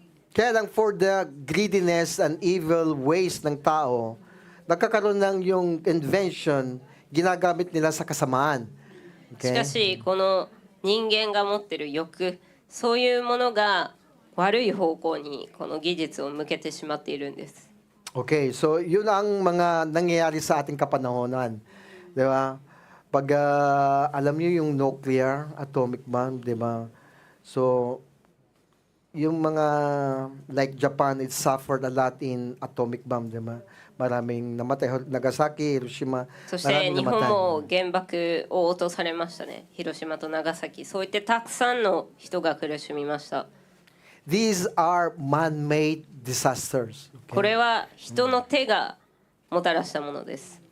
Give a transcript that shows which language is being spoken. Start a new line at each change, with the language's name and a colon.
Filipino: Kaya lang
English: for the greediness and evil ways
Filipino: ng tao, nagkakaroon ng yung invention, ginagamit nila sa kasamaan.
Japanese: しかしこの人間が持ってる欲、そういうものが悪い方向にこの技術を向けてしまっているんです。
Filipino: Okay, so yun ang mga nangyayari sa ating kapanahonan. Di ba? Pag alam niyo yung nuclear, atomic bomb, di ba?
English: So, yung mga like Japan, it suffered a lot in atomic bomb,
Filipino: di ba? Maraming namatay. Nagasaki, Hiroshima,
Japanese: そして
Filipino: maraming
Japanese: 日本
Filipino: namatay.
Japanese: も原爆を落とされましたね。広島と長崎、そういってたくさんの人が苦しみました。
English: These are man-made disasters.
Japanese: これは人の手がもたらしたものです。